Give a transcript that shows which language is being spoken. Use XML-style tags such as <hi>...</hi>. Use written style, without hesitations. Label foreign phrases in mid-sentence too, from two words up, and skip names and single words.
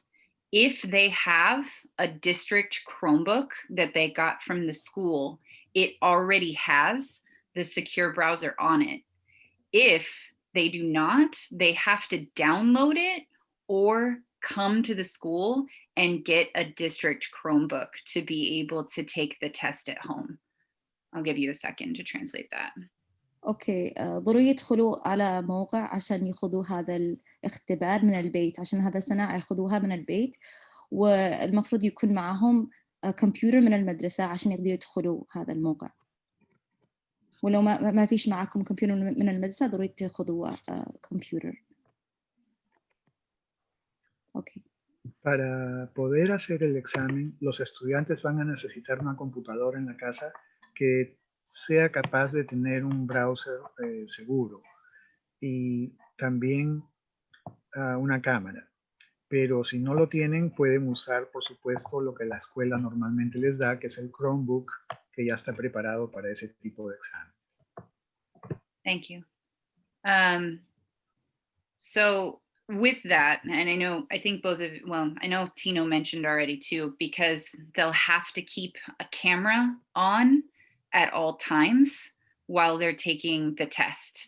<en>If they have a district Chromebook that they got from the school, it already has the secure browser on it. If they do not, they have to download it or come to the school and get a district Chromebook to be able to take the test at home. I'll give you a second to translate that.</en> <ar>أوكي ضروري يدخلوا على موقع عشان يخوضوا هذا الاختبار من البيت عشان هذا السنة يخوضوها من البيت والمفروض يكون معهم كمبيوتر من المدرسة عشان يقدروا يدخلوا هذا الموقع ولو ما فيش معكم كمبيوتر من المدرسة ضروري تاخذوا كمبيوتر.</ar> <en>Okay.</en> <es>Para poder hacer el examen, los estudiantes van a necesitar una computadora en la casa que sea capaz de tener un browser seguro y también una cámara. Pero si no lo tienen, pueden usar, por supuesto, lo que la escuela normalmente les da, que es el Chromebook, que ya está preparado para ese tipo de examen.</es> <en>Thank you. So with that, and I think both of, well, I know Tino mentioned already too, because they'll have to keep a camera on at all times while they're taking the test.</en>